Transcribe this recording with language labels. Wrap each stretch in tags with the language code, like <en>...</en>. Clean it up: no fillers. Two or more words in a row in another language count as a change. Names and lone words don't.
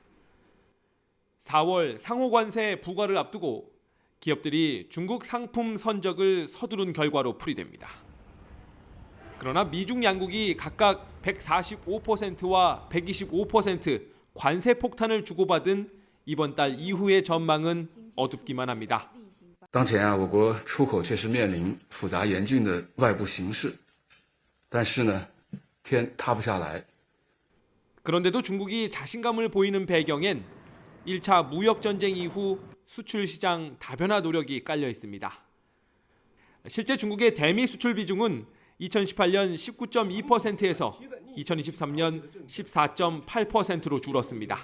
<ko>4월 상호관세 부과를 앞두고 기업들이 중국 상품 선적을 서두른 결과로 풀이됩니다. 그러나 미중 양국이 각각 145%와 125% 관세 폭탄을 주고받은 이번 달 이후의 전망은 어둡기만 합니다.</ko> <zh>当前我国出口确实面临复杂严峻的外部形势，但是呢，天塌不下来。</zh> <ko>그런데도 중국이 자신감을 보이는 배경엔 1차 무역 전쟁 이후 수출 시장 다변화 노력이 깔려 있습니다. 실제 중국의 대미 수출 비중은 2018년 19.2%에서 2023년 14.8%로 줄었습니다.</ko>